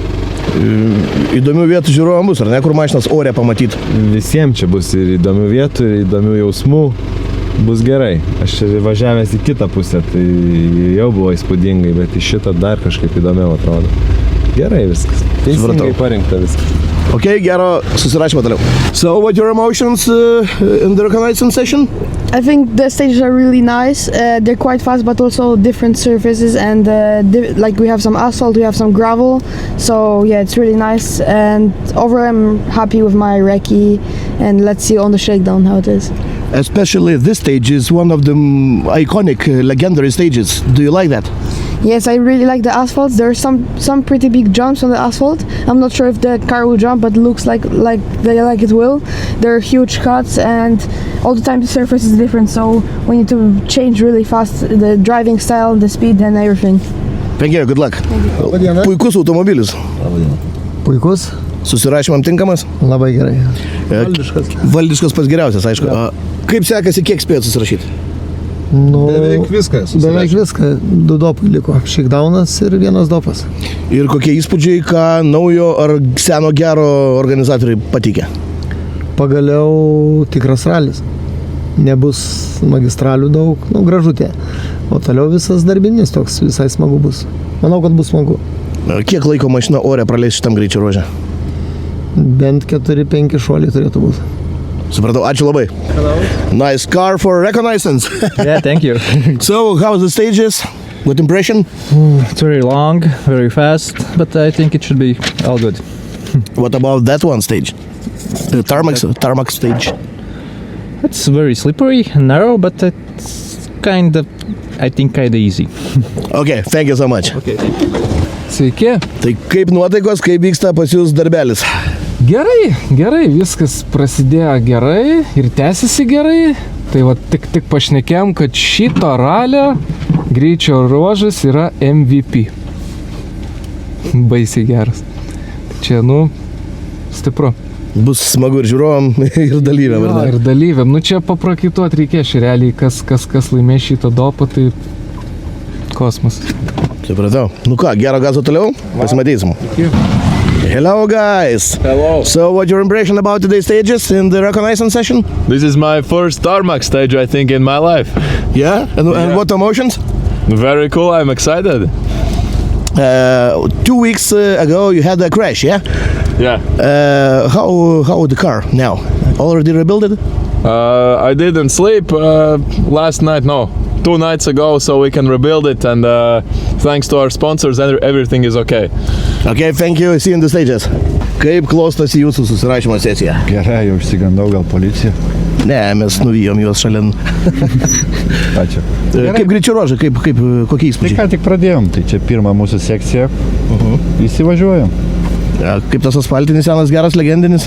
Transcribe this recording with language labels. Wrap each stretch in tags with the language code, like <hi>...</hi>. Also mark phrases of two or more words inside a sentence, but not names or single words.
<lt>Įdomių vietų žiūrovam bus, ar ne, kur mašinas ore pamatyti? Visiems čia bus ir įdomių vietų, ir įdomių jausmų. Bus gerai. Aš čia važiavęs į kitą pusę, tai jau buvo įspūdingai, bet į šitą dar kažkaip įdomiau atrodo. Gerai viskas. Teisingai parinkta viskas. Ok, gero susirašymo toliau.</lt> <en>So, what your emotions in the reconnaissance session? I think the stages are really nice. They're quite fast, but also different surfaces, and like we have some asphalt, we have some gravel. So yeah, it's really nice. And overall, I'm happy with my recce. And let's see on the shakedown how it is. Especially this stage is one of the iconic, legendary stages. Do you like that? Yes, I really like the asphalt. There are some pretty big jumps on the asphalt. I'm not sure if the car will jump, but it looks like it will. There are huge cuts, and all the time the surface is different, so we need to change really fast the driving style, the speed, and everything. Thank you, good luck.</en> <lt>Puikus automobilis. Puikus? Susirašymam tinkamas? Labai gerai. Valdiškas pats geriausias, aišku. Kaip sekasi, kiek spėjot susirašyti? Nu, Beveik viską. Beveik viską. 2 dopai liko. Shakedownas ir 1 dopas. Ir kokie įspūdžiai, ką naujo ar seno gero organizatoriai patikė? Pagaliau tikras ralis. Nebus magistralių daug, gražutė. O toliau visas darbinis toks, visai smagu bus. Manau, kad bus smagu. Kiek laiko mašina ore praleis šitam greičio ruože? Bent 4-5 šuoliai turėtų būti. Supratau, ačiū labai.</lt> <en>Hello. Nice car for reconnaissance. Yeah, thank you. So, how's the stages? Good impression? It's very long, very fast, but I think it should be all good. What about that one stage? The tarmac stage. It's very slippery and narrow, but it's kind of easy. Okay, thank you so much. Okay, thank you.</en> <lt>Sveiki. Tai kaip nuotaikos, kaip vyksta pas jūs darbelis? Gerai, viskas prasidėjo gerai ir tęsiasi gerai. Tai va tik pašnekėjom, kad šito ralio greičio ruožas yra MVP. Baisiai geras. Čia, stipru. Bus smagu ir žiūrovam, ir dalyviam. Jo, ir dalyviam. Čia paprakytuot reikės realiai, kas laimės šitą dopą, tai kosmos. Supratau. Ką, gero gazo toliau? Pasimatysim.</lt> <en>Hello guys! Hello! So what your impression about today's stages in the reconnaissance session? This is my first tarmac stage, I think, in my life. Yeah? And what emotions? Very cool, I'm excited. 2 weeks ago you had a crash, yeah? Yeah. How the car now? Already rebuilt it? I didn't sleep last night, no. 2 nights ago, so we can rebuild it, and thanks to our sponsors, everything is okay. Okay, thank you, see you in the stages.</en> <lt>Kaip klostosi jūsų susirašymo sesija? Gerai, jau išsigandau, gal policija? Ne, mes nuvijom juos šalin. Ačiū. Kaip greičio ruožai, kokie įspūdžiai? Tai ką tik pradėjom, tai čia pirma mūsų sekcija. Įsivažiuojam. Kaip tas asfaltinis senas geras, legendinis?</lt>